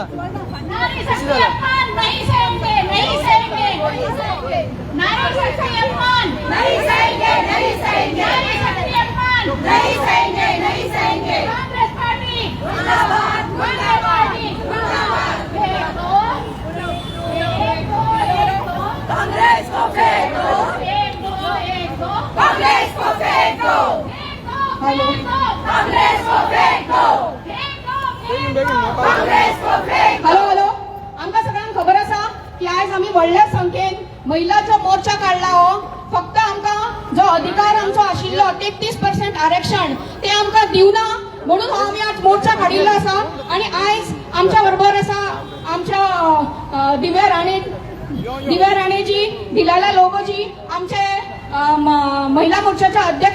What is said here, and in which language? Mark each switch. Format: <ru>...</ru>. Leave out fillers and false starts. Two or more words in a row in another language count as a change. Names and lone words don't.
<hi>नहीं सहेंगे नहीं सहेंगे नहीं सहेंगे नारी शक्ति अपमान नहीं सहेंगे नहीं सहेंगे नारी शक्ति अपमान नहीं सहेंगे नहीं सहेंगे कांग्रेस पार्टी मुर्दाबाद मुर्दाबाद मुर्दाबाद फेंक दो कांग्रेस को फेंक दो कांग्रेस को फेंक दो कांग्रेस को फेंक दो कांग्रेस को फेंक</hi> <en>hello hello</en> <kok>आमका सगळ्यांना खबर असा की आज आम्ही व्हडल्या संख्येन महिलांचो मोर्चा काढला हो. फक्त आमका जो अधिकार आमचो आशिल्लो 33% आरक्षण ते आमका दिवना म्हणून आम्ही आज मोर्चा काढिल्लो असा. आणि आज आमच्या बरोबर असा आमच्या दिव्या राणेजी दिलाला लोगोजी आमचे महिला मोर्चाचे अध्यक्ष</kok>